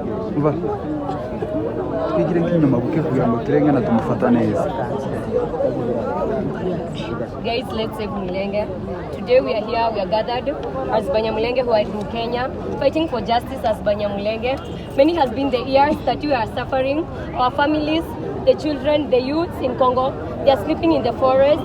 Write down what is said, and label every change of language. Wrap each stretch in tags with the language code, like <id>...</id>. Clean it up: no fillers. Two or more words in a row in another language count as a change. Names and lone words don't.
<rw>Umva. Twigire nk'inyuma buke kugira ngo turenge na tumufata neza.</rw> <en>Guys, let's save Mulenge. Today we are here, we are gathered as Banyamulenge who are in Kenya, fighting for justice as Banyamulenge. Many has been the years that we are suffering. Our families, the children, the youths in Congo, they are sleeping in the forest.</en>